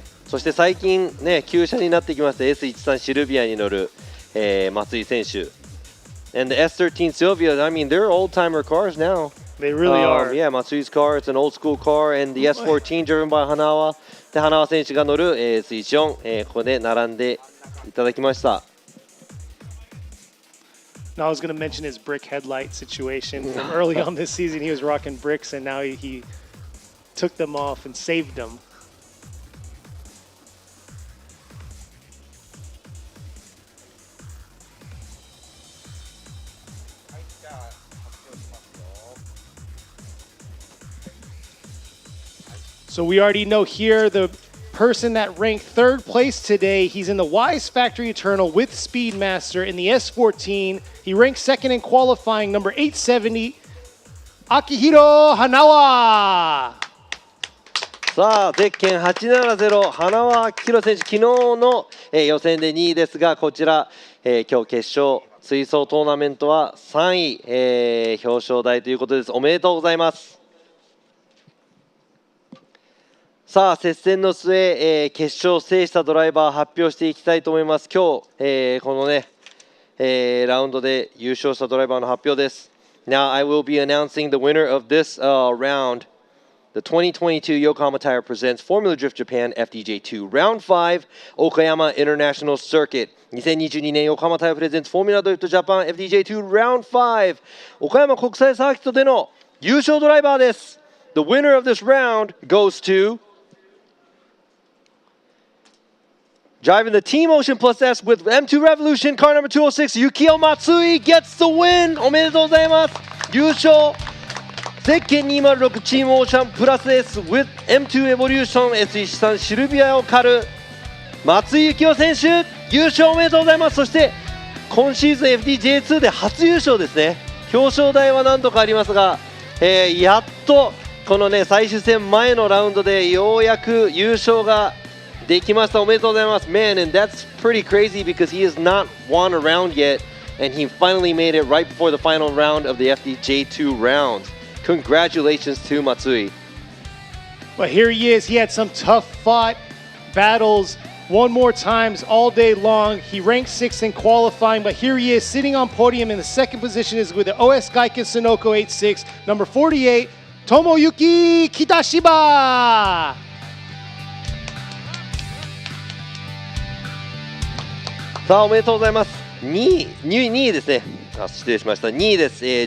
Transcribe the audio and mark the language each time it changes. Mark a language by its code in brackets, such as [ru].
[ja] そして最近ね旧車になってきました S13 シルビアに乗る、松井選手。 [en] And the S13 Sylvia, I mean, they're old-timer cars now. They really are. Yeah, Matsui's car, it's an old-school car. And the S14 driven by Hanawa. [ja] で、Hanawa 選手が乗る S14、ここで並んでいただきました。 [en] Now I was going to mention his brick headlight situation. From early on this season, he was rocking bricks, and now he took them off and saved them. So we already know here the person that ranked third place today. He's in the Wise Factory Eternal with Speedmaster in the S14. He ranked second in qualifying, number 870, Akihiro Hanawa. [ja] さあゼッケン870Hanawa Akihiro選手、昨日の、予選で2位ですが、こちら、今日決勝追走トーナメントは3位、表彰台ということです。おめでとうございます。さあ接戦の末、決勝を制したドライバー発表していきたいと思います。今日、このね、ラウンドで優勝したドライバーの発表です。 [en] Now I will be announcing the winner of this round The 2022 Yokohama Tire presents Formula Drift Japan FDJ2 Round 5 Okayama International Circuit [ja] 2022年横浜タイヤプレゼンツフォーミュラドリフトジャパン FDJ2 Round 5岡山国際サーキットでの優勝ドライバーです。 [en] The winner of this round goes to driving the Team Ocean Plus S with M2 Revolution car number 206 Yukio Matsui gets the win. [ja] おめでとうございます。優勝ゼッケン206チームオーシャンプラス S with M2 Evolution S13 シルビアを狩る松井幸雄選手優勝おめでとうございます。そして今シーズン FDJ2 で初優勝ですね。表彰台は何度かありますが、やっとこのね最終戦前のラウンドでようやく優勝ができました。おめでとうございます。 [en] Man, and that's pretty crazy because he has not won a round yet and he finally made it right before the final round of the FDJ2 rounds. Congratulations to Matsui. But here he is. He had some tough fought battles one more times all day long. He ranked 6th in qualifying, but here he is sitting on podium in the second position is with the OS Gaiken Sunoco 86, number 48, Tomoyuki Kitashiba. [ja] さあおめでとうございます。2位ですね。失礼しました。2位です。